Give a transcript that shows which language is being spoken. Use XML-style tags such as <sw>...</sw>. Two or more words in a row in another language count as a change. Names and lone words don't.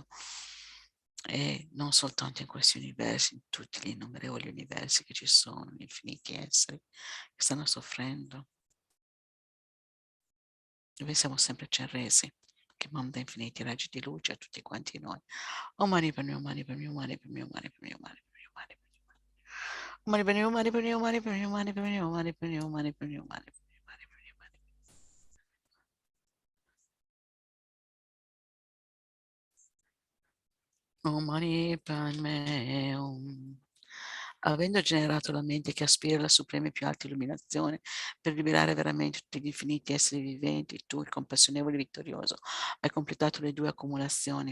<it>E non soltanto in questi universi, in tutti gli innumerevoli universi che ci sono, gli infiniti esseri che stanno soffrendo. Noi siamo sempre Chenrezig, che manda infiniti raggi di luce a tutti quanti noi.</it> <sa>Om mani padme, om mani padme, om mani padme, om mani padme, om mani padme, om mani padme. Mani per you, mani per you, mani per you, mani per you, mani per you, mani per you, mani per you, mani per you, mani per you. Om Mani Padme Hum.</sa> <it>Avendo generato la mente che aspira alla suprema e più alta illuminazione per liberare veramente tutti gli infiniti esseri viventi, tu, il compassionevole vittorioso, hai completato le 2 accumulazioni.</it>